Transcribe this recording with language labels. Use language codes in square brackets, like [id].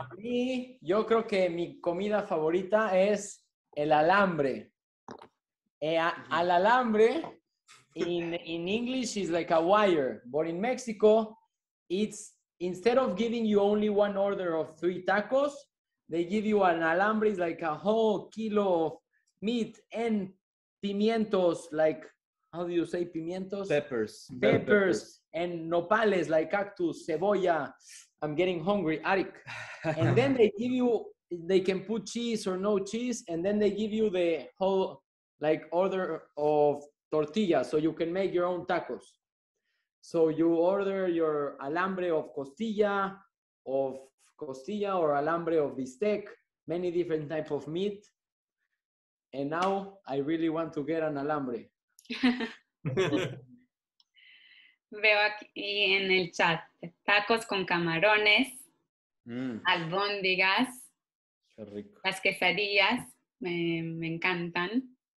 [es] A mí, yo creo que mi comida favorita es el alambre. [en] Al alambre, in English, is like a wire, but in Mexico, it's instead of giving you only one order of 3 tacos, they give you an alambre, it's like a whole kilo of meat and pimientos, like, how do you say pimientos? Peppers. Bell Peppers and nopales, like cactus, cebolla. I'm getting hungry, Arik. And then they give you, they can put cheese or no cheese, and then they give you the whole like order of tortillas, so you can make your own tacos. So you order your alambre of costilla or alambre of bistec, many different type of meat. And now I really want to get an alambre. [es] Veo aquí en el chat tacos con camarones, albóndigas, Qué rico. las quesadillas, me encantan.